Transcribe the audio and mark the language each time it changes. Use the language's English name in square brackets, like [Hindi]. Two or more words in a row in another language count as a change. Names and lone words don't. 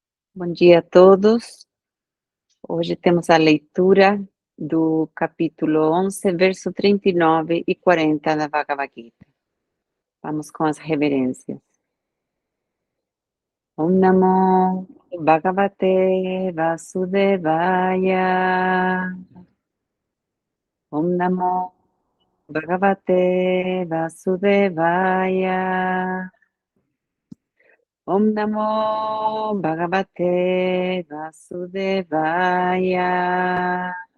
[Portuguese] Bom dia a todos. Hoje temos a leitura do capítulo 11, verso 39 e 40 da Bhagavad Gita. Vamos com as reverências. [Sanskrit] Om Namo Bhagavate Vasudevaya. Om Namo Bhagavate Vasudevaya. Om Namo Bhagavate Vasudevaya.